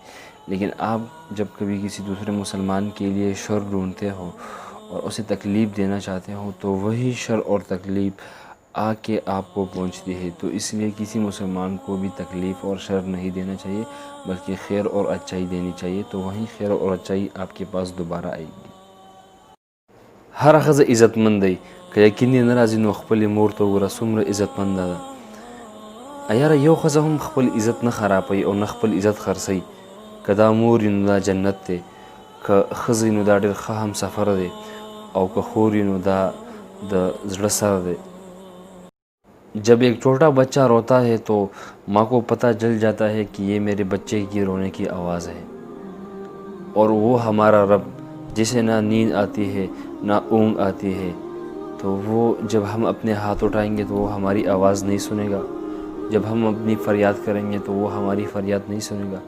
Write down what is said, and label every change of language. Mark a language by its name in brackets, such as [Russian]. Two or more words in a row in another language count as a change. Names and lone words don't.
[Urdu] لیکن آپ جب کبھی کسی دوسرے مسلمان کے لیے شر ڈھونڈتے ہو اور اسے تکلیف دینا چاہتے ہو تو وہی شر اور تکلیف آ کے آپ کو پہنچتی ہے. تو اس لیے کسی مسلمان کو بھی تکلیف اور شر نہیں دینا چاہیے بلکہ خیر اور اچائی دینی چاہیے، تو وہی خیر اور اچائی آپ کے پاس دوبارہ آئے گی. [Pashto] هر ښځه عزتمند دی، که یقین دې نه راځي نو خپلې مور ته وګوره څومره عزتمنده ده. یاره یو ښځه هم خپل عزت نه خرابوي او نه خپل عزت خرڅوي. که دا مور وي نو دا جنت دی، که ښځه وي نو دا ډېر ښه همسفر دی، او که خور وي نو دا د زړه سر دی. [Urdu] جب ایک چھوٹا بچہ روتا ہے تو ماں کو پتہ چل جاتا ہے کہ یہ میرے بچے کی رونے کی آواز ہے. اور وہ ہمارا رب جسے نہ نیند آتی ہے نہ اونگ آتی ہے، تو وہ جب ہم اپنے ہاتھ اٹھائیں گے تو وہ ہماری آواز نہیں سنے گا، جب ہم اپنی فریاد کریں گے تو وہ ہماری فریاد نہیں سنے گا۔